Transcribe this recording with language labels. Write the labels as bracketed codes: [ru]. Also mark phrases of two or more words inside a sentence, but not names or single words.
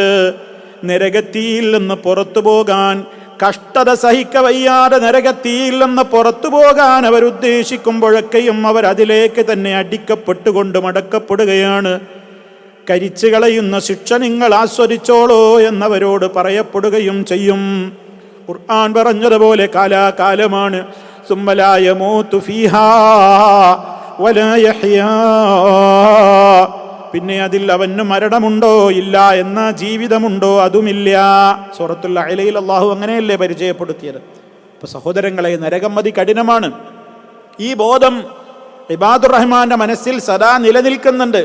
[ml] നരകത്തിയിൽ നിന്ന് പുറത്തു പോകാൻ, കഷ്ടത സഹിക്കവയ്യാതെ നരകത്തിയിൽ നിന്ന് പുറത്തു പോകാൻ അവരുദ്ദേശിക്കുമ്പോഴൊക്കെയും അവരതിലേക്ക് തന്നെ അടിക്കപ്പെട്ടുകൊണ്ട് മടക്കപ്പെടുകയാണ്. കരിച്ചു കളയുന്ന ശിക്ഷ നിങ്ങൾ ആസ്വദിച്ചോളോ എന്നവരോട് പറയപ്പെടുകയും ചെയ്യും. ഖുർആൻ പറഞ്ഞതുപോലെ കാലാകാലമാണ്. [ar] ثم لا يموت فيها ولا يحيا, [ml] പിന്നെ അതിൽ അവന് മരണമുണ്ടോ ഇല്ല, എന്ന ജീവിതമുണ്ടോ അതുമില്ല. സൂറത്തുൽ അലയിൽ അല്ലാഹു അങ്ങനെയല്ലേ പരിചയപ്പെടുത്തിയത്. അപ്പൊ സഹോദരങ്ങളെ, നരകം അതികഠിനമാണ്. ഈ ബോധം ഇബാദുർ റഹ്മാന്റെ മനസ്സിൽ സദാ നിലനിൽക്കുന്നുണ്ട്.